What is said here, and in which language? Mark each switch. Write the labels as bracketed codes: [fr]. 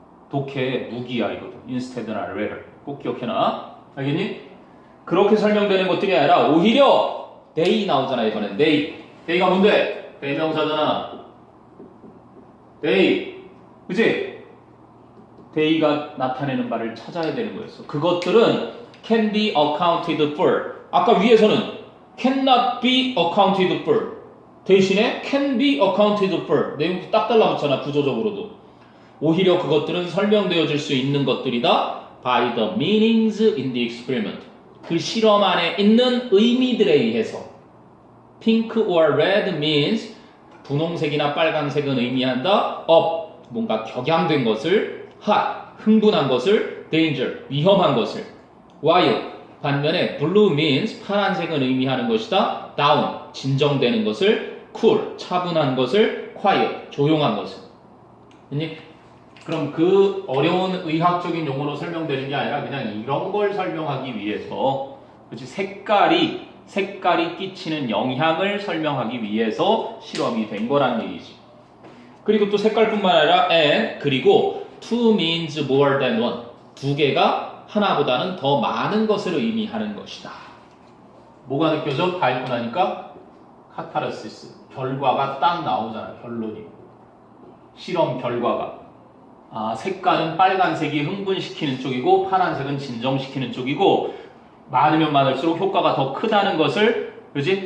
[ko] 독해 무기야 이거든. instead나 rather. 꼭 기억해놔. 알겠니? 그렇게 설명되는 것들이 아니라 오히려 they 나오잖아 이번엔. they가 뭔데? 대명사잖아. they. 그치? they가 나타내는 바를 찾아야 되는 거였어. 그것들은 [en] can be accounted for. [ko] 아까 위에서는 [en] cannot be accounted for. [ko] 대신에 [en] can be accounted for. [ko] 내용이 딱 달라붙잖아 구조적으로도. 오히려 그것들은 설명되어질 수 있는 것들이다. [en] by the meanings in the experiment. [ko] 그 실험 안에 있는 의미들에 의해서. [en] pink or red means [ko] 분홍색이나 빨간색은 의미한다. [en] of [ko] 뭔가 격양된 것을, hot, 흥분한 것을, danger, 위험한 것을, while, 반면에 [en] blue means [ko] 파란색은 의미하는 것이다. down, 진정되는 것을, cool, 차분한 것을, quiet, 조용한 것을. 그럼 그 어려운 의학적인 용어로 설명되는 게 아니라 그냥 이런 걸 설명하기 위해서, 그렇지? 색깔이 끼치는 영향을 설명하기 위해서 실험이 된 거란 얘기지. 그리고 또 색깔뿐만 아니라 [en] and, [ko] 그리고 [en] two means more than one. [ko] 두 개가 하나보다는 더 많은 것을 의미하는 것이다. 뭐가 느껴져? 다 읽고 나니까 카타르시스, 결과가 딱 나오잖아. 결론이. 실험 결과가. 색깔은 빨간색이 흥분시키는 쪽이고 파란색은 진정시키는 쪽이고 많으면 많을수록 효과가 더 크다는 것을, 그지?